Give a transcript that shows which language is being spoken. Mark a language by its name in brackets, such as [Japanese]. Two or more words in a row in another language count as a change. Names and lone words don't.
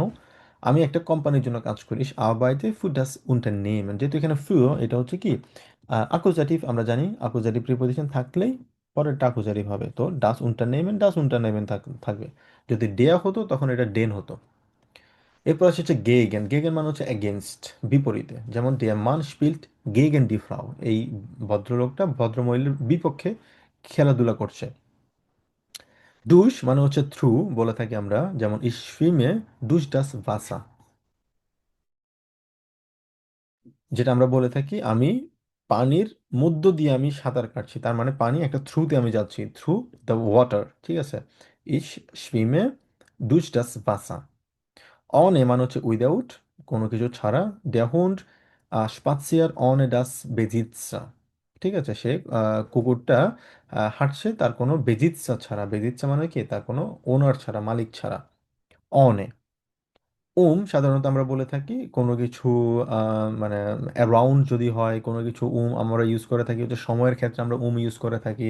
[Bangla] আমি একটা কোম্পানির জন্য কাজ করি, [German] Ich arbeite für das Unternehmen, [Bangla] যেহেতু এখানে ফিউ এটা হচ্ছে কি আকুজাটিভ, আমরা জানি আকুজাটিভ প্রিপোজিশন থাকলেই পরেরটা আকুজাটিভ হবে। তো [German] das Unternehmen [Bangla] থাকবে। যদি ডেয়া হতো তখন এটা ডেন হতো। এরপর আসছে হচ্ছে গেগেন, গেগেন মানে হচ্ছে এগেনস্ট, বিপরীতে। [German] যেমন der Mann spielt gegen die Frau, [Bangla] এই ভদ্রলোকটা ভদ্রমহিলার বিপক্ষে খেলাধুলা করছে। দুশ মানে হচ্ছে থ্রু বলে থাকি আমরা, যেমন [German] ich schwimme durch das Wasser, [Bangla] যেটা আমরা বলে থাকি আমি পানির মধ্য দিয়ে আমি সাঁতার কাটছি, তার মানে পানি একটা থ্রুতে আমি যাচ্ছি, [English] through the water, [Bangla] ঠিক আছে। [German] ich schwimme durch das Wasser। [Bangla] অন এ মানে হচ্ছে উইদাউট, কোনো কিছু ছাড়া। [German] der Hund spaziert ohne das Besitzer, [Bangla] ঠিক আছে। সে কুকুরটা হাঁটছে তার কোনো বেজিৎসা ছাড়া। বেজিৎসা মানে কি? তার কোনো ওনার ছাড়া, মালিক ছাড়া। অনে সাধারণত আমরা বলে থাকি কোনো কিছু মানে অ্যারাউন্ড যদি হয় কোনো কিছু, আমরা ইউজ করে থাকি হচ্ছে সময়ের ক্ষেত্রে আমরা ইউজ করে থাকি।